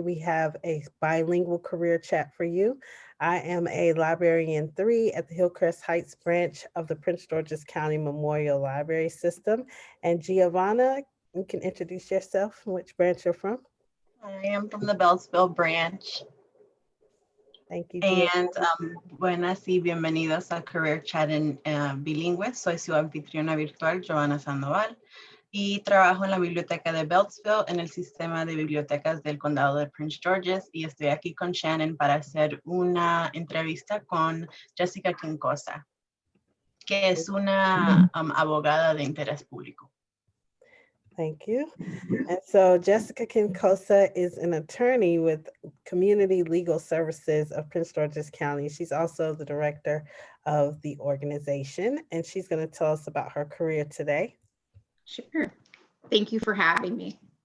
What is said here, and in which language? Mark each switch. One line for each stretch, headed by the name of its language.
English: We have a bilingual career chat for you. I am a librarian 3 at the Hillcrest Heights branch of the Prince George's County Memorial Library System. And Giovanna, you can introduce yourself and which branch you're from. I am from the Beltsville branch. Thank you,
Spanish: And buenas y bienvenidos a Career Chat en bilingüe. Soy su anfitriona virtual, Giovanna Sandoval, y trabajo en la biblioteca de Beltsville en el sistema de bibliotecas del condado de Prince George's, y estoy aquí con Shannon para hacer una entrevista con Jessica Quincosa, que es una abogada de interés público.
English: Thank you. And so Jessica Quincosa is an attorney with Community Legal Services of Prince George's County. She's also the director of the organization, and she's going to tell us about her career today. Sure. Thank you for having me.